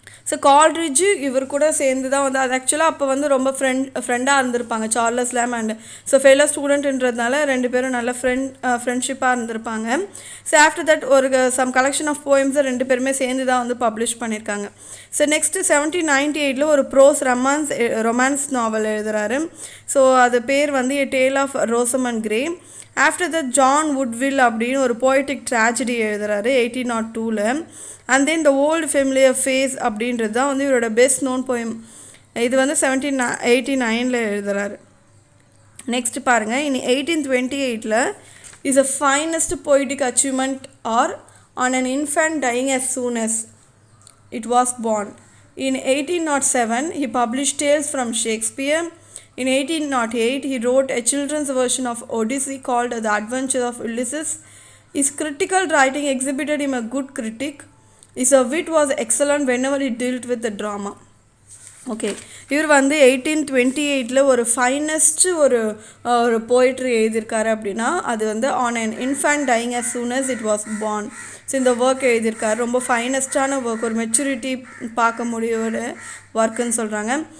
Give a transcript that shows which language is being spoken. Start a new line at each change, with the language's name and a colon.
Tamil: So கால்ரிட்ஜு இவர் கூட சேர்ந்து தான் வந்து அது ஆக்சுவலாக அப்போ வந்து ரொம்ப ஃப்ரெண்டாக இருந்திருப்பாங்க சார்லஸ் லேம் அண்ட் ஸோ ஃபெல்லோ ஸ்டூடெண்ட்ன்றதுனால ரெண்டு பேரும் நல்ல ஃப்ரெண்ட்ஷிப்பாக இருந்திருப்பாங்க. ஸோ
English: after that
Tamil: ஒரு சம் கலெக்ஷன் ஆஃப் போயம்ஸை ரெண்டு பேருமே சேர்ந்து தான் வந்து பப்ளிஷ் பண்ணியிருக்காங்க. ஸோ நெக்ஸ்ட்டு 1798 ஒரு ப்ரோஸ் ரொமான்ஸ் நாவல் எழுதுகிறாரு. ஸோ அது பேர் வந்து A Tale of Rosamund Grey.
English: after that
Tamil: John வுட்வில் அப்படின்னு ஒரு poetic tragedy எழுதுகிறாரு 1802. And then The Old Familiar Face அப்படின்றது தான் வந்து இவரோட பெஸ்ட் நோன் போயம். இது வந்து 1789 எழுதுகிறாரு.
English: next
Tamil: பாருங்கள், இனி
English: 1828 is a finest poetic achievement or on an infant dying as soon as it was born. In 1807 he published Tales from Shakespeare. In 1808 he wrote a children's version of Odyssey called The Adventures of Ulysses. His critical writing exhibited him a good critic. His wit was excellent whenever he dealt with the drama.
Tamil: Okay, இவர் வந்து 1828 ஒரு ஃபைனஸ்ட்டு ஒரு poetry எழுதியிருக்காரு அப்படின்னா அது வந்து on an infant dyeing
English: as soon as it was born.
Tamil: So இந்த work எழுதியிருக்காரு, ரொம்ப ஃபைனஸ்டான ஒர்க், ஒரு மெச்சூரிட்டி பார்க்க முடிய ஒரு ஒர்க்குன்னு சொல்கிறாங்க.